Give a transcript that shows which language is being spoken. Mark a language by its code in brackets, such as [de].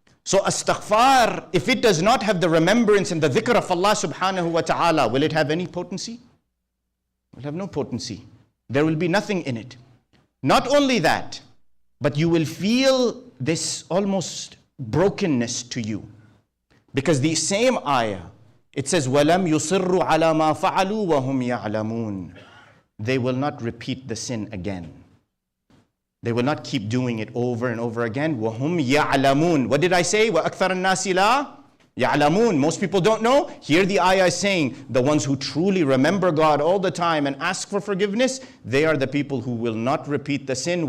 [en] So astaghfar, if it does not have the remembrance and the dhikr of Allah subhanahu wa ta'ala, will it have any potency? It will have no potency. There will be nothing in it. Not only that, but you will feel this almost brokenness to you. Because the same ayah, it says, [ar] وَلَمْ يُصِرُّوا عَلَى مَا فَعَلُوا وَهُمْ يَعْلَمُونَ. [en] They will not repeat the sin again. They will not keep doing it over and over again. [ar] وَهُمْ يَعْلَمُونَ. [en] What did I say? [ar] وَأَكْثَرَ النَّاسِ لَا يَعْلَمُونَ. [en] Most people don't know. Here the ayah is saying, the ones who truly remember God all the time and ask for forgiveness, they are the people who will not repeat the sin.